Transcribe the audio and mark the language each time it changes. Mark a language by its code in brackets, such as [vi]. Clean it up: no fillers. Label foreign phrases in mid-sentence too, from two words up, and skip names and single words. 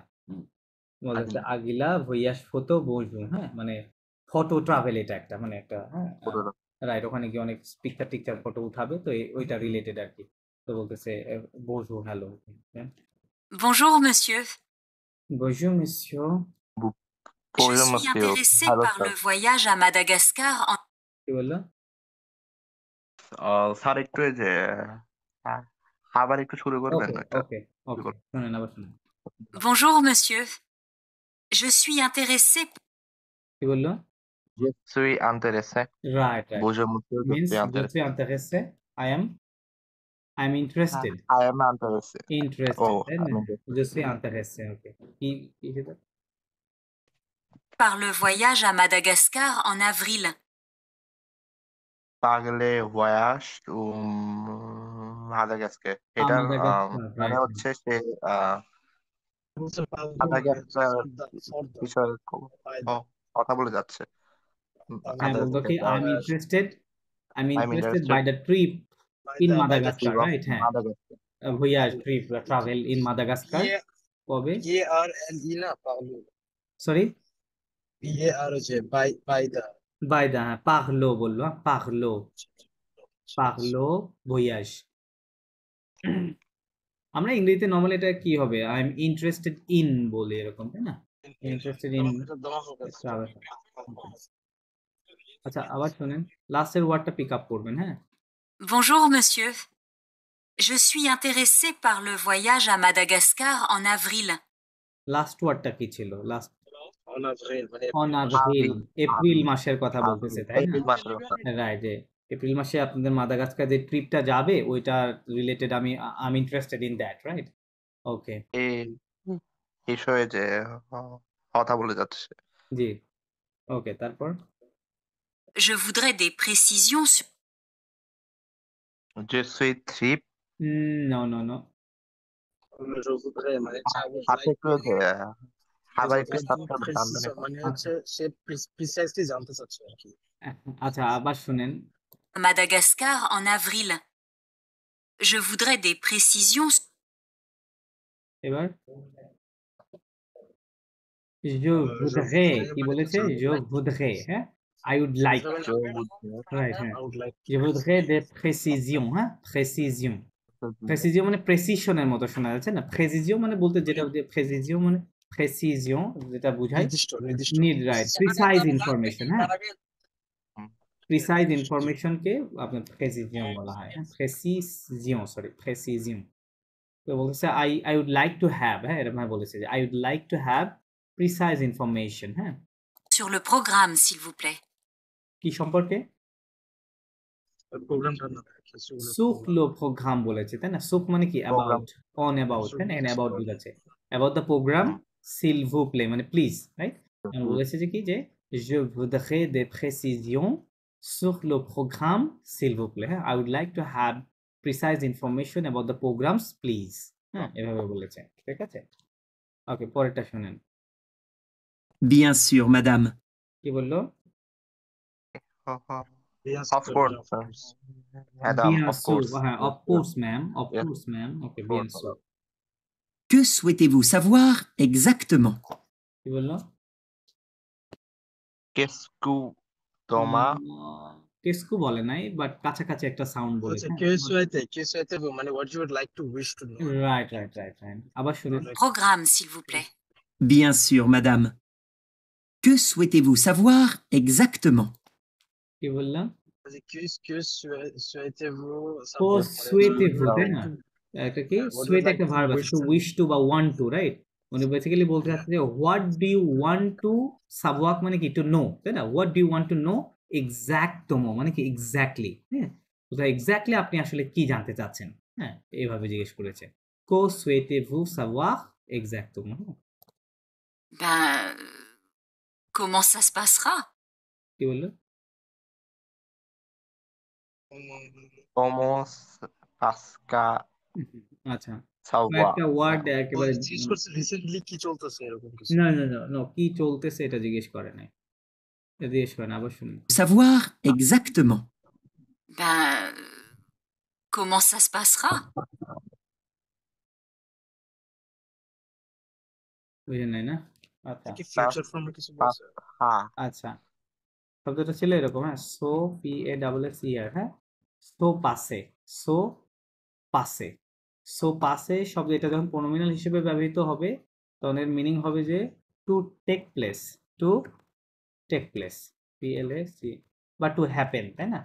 [bn] বলা হচ্ছে আগিলা ভয়াস ফটো বজু, হ্যাঁ, মানে [en] photo travel, [bn] এটা একটা মানে একটা, হ্যাঁ, রাইট, ওখানে গিয়ে অনেক পিকচার টিকচার ফটো উঠাবে, তো ওইটা রিলেটেড আর কি। তো বলতেছে বজু, হ্যালো, [fr] Bonjour, monsieur. bonjour monsieur. Je suis intéressée par le voyage à Madagascar en... [bn] কি বললো? স্যার একটু এই যে আবার একটু শুরু করবেন ওকে এটা ওকে ওকে, শুনেন আবার শুনেন। [fr] Bonjour, monsieur. Je suis intéressée... [bn] কি বললো? [fr] Je suis intéressé [en] right right, [fr] Bonjour monsieur je means suis je suis intéressé intéressé, [en] I'm interested. I am intéressé Interested, oh [bn] তাই না? [fr] Je suis intéressé, [bn] ওকে। কি সেটা? [fr] par le voyage à Madagascar en avril. par le voyage [bn] মাদাগাস্কার এটার মাদাগাস্কার, মানে রাইট। হচ্ছে সে Mr. Pablo, মাদাগাস্কার [en] for the [bn] বিষয়ে কথা বলে যাচ্ছে হ্যাঁ, বলতো কি [en] I'm interested I'm interested by the trip in by the Madagascar, trip. right? [bn] হ্যাঁ, মাদাগাস্কার [en] voyage, trip, travel in Madagascar কবে? [bn] PARLE না পাগলো, সরি, PAR হচ্ছে by the [en] by the, [bn] হ্যাঁ, পাগলো বললো, পাগলো, [fr] par le voyage. [bn] আমরা ইংরেজিতে নর্মালি এটা কি হবে, [en] I am interested in [bn] বলে, এরকম, তাই না? [en] interested in travel. [bn] আচ্ছা, আবার শুনেন, লাস্টের ওয়ার্ডটা [en] pick up [bn] করবেন, হ্যাঁ। [fr] Bonjour, monsieur. Je suis intéressée par le voyage à Madagascar en avril. [bn] লাস্ট ওয়ার্ডটা কি ছিল? লাস্ট [fr] on avril মানে en avril, [bn] এপ্রিল মাসের কথা বলতেছে, তাই না? এপ্রিল মাসের কথা। রাইট, এপ্রিল মাসে আপনাদের মাদাগাস্কার যে ট্রিপটা যাবে ওইটা রিলেটেড, আমি [en] interested in that, [bn] রাইট? ওকে, এই বিষয়ে যে কথা বলে যাচ্ছে জি, ওকে, তারপর [fr] Je voudrais des précisions sur... Je suis trip [en] no no no, [fr] je voudrais [bn] মানে আপনি একটু আবার একটু মানে হচ্ছে সে প্রিসাইসলি জানতে চাচ্ছে আর কি। আচ্ছা, আবার শুনেন। [fr] Madagascar en avril. Je voudrais des précisions... [bn] এবার [fr] je voudrais, [bn] কি বলেছে? [fr] je voudrais, [bn] হ্যাঁ, [en] I would like, রাইট, হ্যাঁ, I would like [fr] je voudrais des précisions, [bn] হ্যাঁ, précision, প্রেসিজিও মানে প্রেসিশনের মতো শোনা যাচ্ছে না? প্রেসিজিও মানে বলতে যেটা, প্রেসিজিও মানে প্রেসিজিও, যেটা বোঝায় নির্দিষ্ট নিড, রাইট, [en] precise information, [bn] হ্যাঁ, প্রিসাইজ ইনফরমেশনকে আপনার প্রেসিজিয়ন বলা হয়, হ্যাঁ, প্রেসিজিয়ন, সরি, প্রেসিজিয়ন। তো বলতেছে [en] I would like to have, [bn] হ্যাঁ, এরকম বলেছে যে [en] I would like to have precise information, [bn] হ্যাঁ, [fr] Sur le programme, s'il vous plaît. [bn] কি সম্পর্কে? প্রোগ্রামটা না [fr] sur le programme [bn] বলেছে, তাই না? সুখ মানে কি? [en] about, on about, [bn] তাই না? অ্যাবাউট বোঝাচ্ছে, [en] about the program [fr] s'il vous plaît [bn] মানে প্লিজ, রাইট? বলেছে যে কি, যে [fr] je voudrais des précisions sur le programme s'il vous plaît, [bn] হ্যাঁ, [en] I would like to have precise information about the programs please, [bn] হ্যাঁ, এভাবে বলেছে, ঠিক আছে? ওকে, পরেরটা শুনেন। [fr] Bien sûr, madame. [bn] কি বললো? [en] Of course, madam, [fr] Bien [en] of [fr] sûr, [en] course. হ্যাঁ, of course ma'am, of Yeah. course ma'am, [fr] okay, bien sûr। Que souhaitez-vous savoir exactement? [bn] কি বললো? [fr] Qu'est-ce que তোমার [bn] কেসকু বলে নাই, বাট কাছাকাছি একটা সাউন্ড বলেছে। [fr] que souhaitez-vous [bn] মানে [en] what you would like to wish to know. right right right right, [bn] আবার শুনুন। [fr] Programme, s'il vous plaît. Bien sûr, madame. Que souhaitez-vous savoir exactement? [bn] কি বললাম? [fr] que souhaitez-vous [bn] ও [fr] savoir souhaitez-vous, [bn] তাই না? একটা কি [en] What [fr] সুয়েট [en] would [bn] একটা [en] like [bn] ভার্ব আছে [en] wish টু to- wish to [bn] বা [en] want to, [bn] রাইট? উনি বেসিক্যালি বলতে [en] Yeah. [bn] চাচ্ছে যে [en] what do you want to [bn] সাবওয়াক মানে কি [en] to know, [bn] তাই না? [en] what do you want to know [bn] এক্সাক্টমো মানে কি এক্স্যাক্টলি, হ্যাঁ? তো এক্স্যাক্টলি আপনি আসলে কি জানতে চাচ্ছেন, হ্যাঁ, এইভাবে জিজ্ঞেস করেছে। [fr] Que souhaitez-vous savoir exactement. Ben, comment ça se passera? [bn] কি বললো? [fr] Como pasca [bn] আচ্ছা, [fr] savoir. [bn] একটা ওয়ার্ড একেবারে জিজ্ঞেস করছে রিসেন্টলি কি চলতেছে এরকম কিছু। না না না না, কি চলতেছে এটা জিজ্ঞেস করে নাই, এটা জিজ্ঞেস করে না, আবার শুনুন। [fr] Savoir exactement. Ben, comment ça se passera? [bn] বুঝেন নাই না? আচ্ছা কি ফিউচার ফর্মে কিছু বলছে? হ্যাঁ, আচ্ছা, শব্দটা ছিল এরকম, হ্যাঁ, সো পি এ ডাবল এস ই আর, হ্যাঁ, [fr] se passer, se passer, se passer [bn] শব্দ এটা যখন প্রোনোমিনাল হিসেবে ব্যবহৃত হবে তখন এর মিনিং হবে যে [en] to take place, to take place, [bn] পি এল এ সি, বা [en] to happen, [bn] তাই না?